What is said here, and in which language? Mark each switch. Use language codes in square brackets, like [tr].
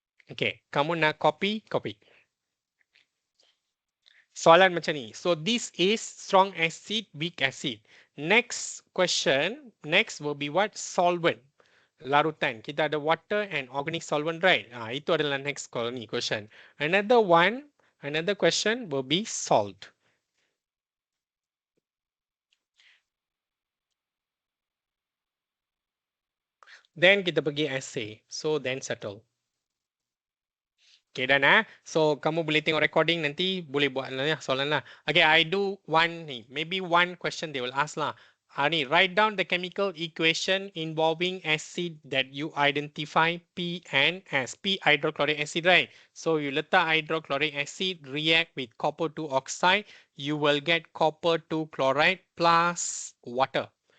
[ms] Okay, kamu nak copy? Copy. Soalan macam ni. [en] So this is strong acid, weak acid. Next question, next will be what? Solvent. Larutan. [ms] Kita ada [en] water and organic solvent, right? [ms] Itu adalah next question. [en] Another question will be salt. Then [ms] kita pergi [en] essay. So then settle. [ms] Okay, dan so kamu boleh tengok recording nanti boleh buat lah ya soalan lah. [en] Okay, I do one ni. Maybe one question they will ask lah. Ni, write down the chemical equation involving acid that you identify P and S. P hydrochloric acid, right? So you letak hydrochloric acid react with copper 2 oxide, you will get copper 2 chloride plus water.